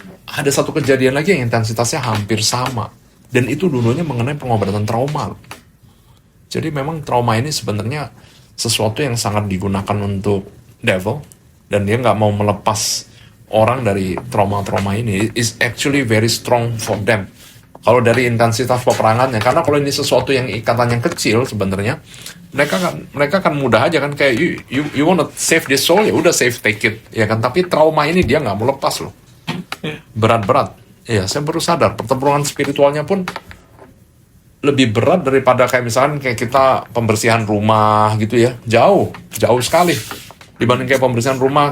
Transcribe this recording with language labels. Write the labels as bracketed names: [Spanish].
[Indonesian] Ada satu kejadian lagi yang intensitasnya hampir sama, dan itu dulunya mengenai pengobatan trauma. Jadi memang trauma ini sebenarnya sesuatu yang sangat digunakan untuk devil, dan dia nggak mau melepas orang dari trauma-trauma ini. [English] Is actually very strong for them. [Indonesian] Kalau dari intensitas peperangannya, karena kalau ini sesuatu yang ikatannya kecil sebenarnya, mereka kan mudah aja kan, kayak [English] you wanna save this soul, [Indonesian] ya udah save, [English] take it [Indonesian] ya kan. Tapi trauma ini dia nggak mau lepas loh, berat-berat. Ya saya baru sadar pertempuran spiritualnya pun lebih berat daripada kayak misalkan kayak kita pembersihan rumah gitu ya, jauh sekali dibanding kayak pembersihan rumah.